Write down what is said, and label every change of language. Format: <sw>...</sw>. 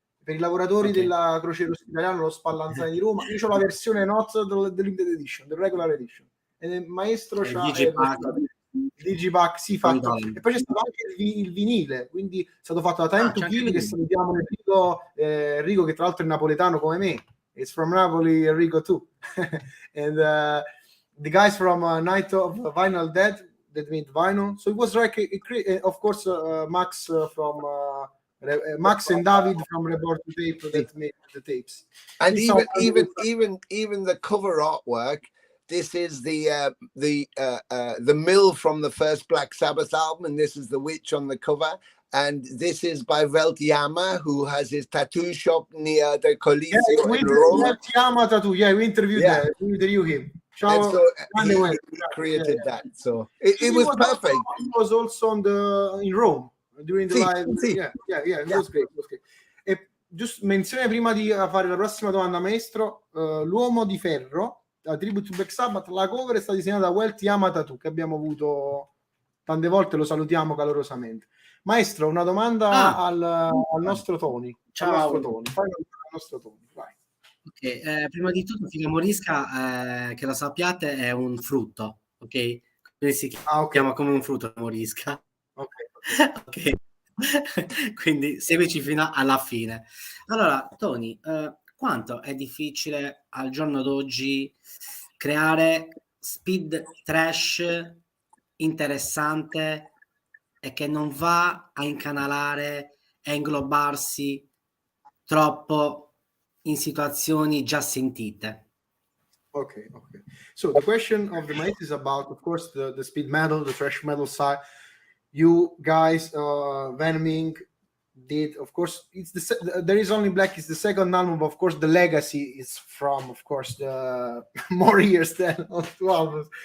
<it>Per i lavoratori della Croce Rossa Italiana, lo Spallanzani di Roma. Io ho la versione not dell'Limited Edition, del Regular Edition. E il maestro c'ha Digipack, sì, fatto. E poi c'è stato anche il vinile, quindi è stato fatto da Time to Kill, che salutiamo Enrico, che tra l'altro è napoletano come me.</it> <en>It's from Napoli, Enrico too. And the guys from Night of Vinyl Dead that made vinyl. So it was like, of course, Max from Max and David from Report to Tape that made the tapes. And even the cover artwork. This is the mill from the first Black Sabbath album, and this is the witch on the cover. And this is by Veltiama, who has his tattoo shop near the Calice in Rome. Veltiama tattoo. Yeah, we interviewed him. So he created that. So it was perfect. He was also in Rome during the live. Yeah, it was great.</en> <it>E giusto menzione prima di fare la prossima domanda, maestro, l'uomo di ferro, la Tribute to Black Sabbath, la cover è stata disegnata da Veltiama Tattoo, che abbiamo avuto tante volte, lo salutiamo calorosamente. Maestro, una domanda al nostro Tony. Ciao. Al nostro Tony. Vai. Okay, prima di tutto Figa Morisca, che lo sappiate, è un frutto, ok? Quindi si chiama come un frutto Morisca. Ok. Quindi seguici fino alla fine. Allora, Tony, quanto è difficile al giorno d'oggi creare speed trash interessante e che non va a incanalare e inglobarsi troppo in situazioni già sentite? Okay.</it> <en>So the question of the night is about, of course, the speed metal, the thrash metal side. You guys, Venom Inc. did, of course, There Is Only Black is the second album, but of course the legacy is from, of course, the more years than 2 albums.</en>